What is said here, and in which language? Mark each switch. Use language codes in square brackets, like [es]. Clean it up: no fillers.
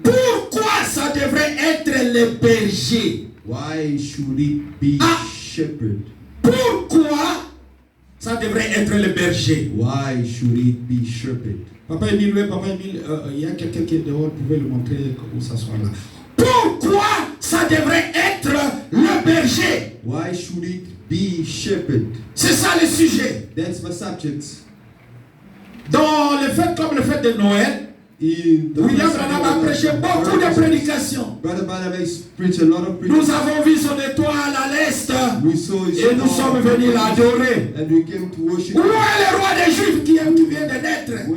[fr] pourquoi ça devrait être le berger? [en] Why should it be shepherd? [fr] Pourquoi ça devrait être le berger? [en] Why should it be shepherd? [fr] Papa Emile, il y a quelqu'un qui est dehors, vous pouvez le montrer où ça soit là. Pourquoi ça devrait être le berger? [en] Why should it be shepherd? [fr] C'est ça le sujet. [en] That's my subject. [fr] Dans le fait comme le fait de Noël, William Branham a prêché beaucoup de prédications. Nous avons vu son étoile à l'est et nous sommes venus l'adorer. Où est le roi des Juifs qui vient de naître?